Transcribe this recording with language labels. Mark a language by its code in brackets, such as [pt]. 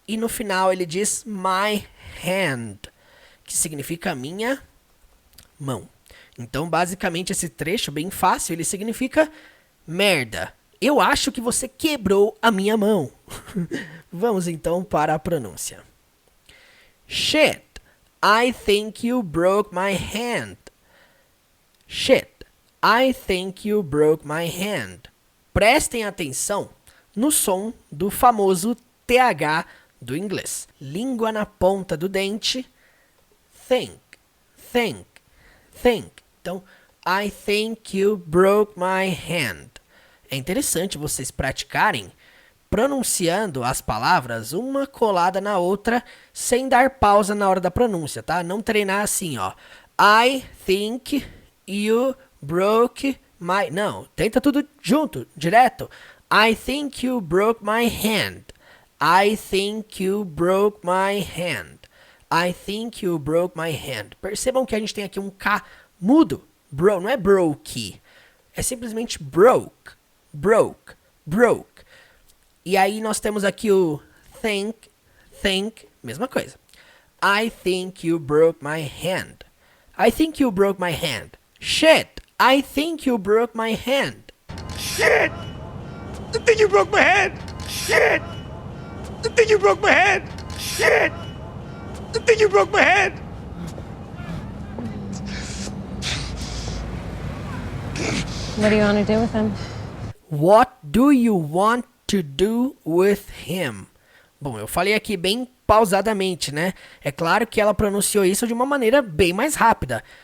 [pt] E no final ele diz [en] my hand, [pt] que significa minha mão. Então, basicamente, esse trecho bem fácil, ele significa merda. Eu acho que você quebrou a minha mão. Vamos então para a pronúncia. [en] Shit. I think you broke my hand. Shit. I think you broke my hand. [pt] Prestem atenção no som do famoso TH do inglês. Língua na ponta do dente. [en] Think. Think. Think. Então, I think you broke my hand. [pt] É interessante vocês praticarem pronunciando as palavras uma colada na outra, sem dar pausa na hora da pronúncia, tá? Não treinar assim, ó. [en] I think you broke my... [pt] Não, tenta tudo junto, direto. [en] I think you broke my hand. I think you broke my hand. I think you broke my hand. [pt] Percebam que a gente tem aqui um K mudo. Bro, não é broke. É simplesmente broke. Broke. Broke. E aí nós temos aqui o think, mesma coisa. [en] I think you broke my hand. I think you broke my hand. Shit, I think you broke my hand. Shit! I think you broke my head! Shit! I think you broke my head! Shit! I think you broke my head! What do you want to do with him? What do you want to do with him? [pt] Bom, eu falei aqui bem pausadamente, né? É claro que ela pronunciou isso de uma maneira bem mais rápida.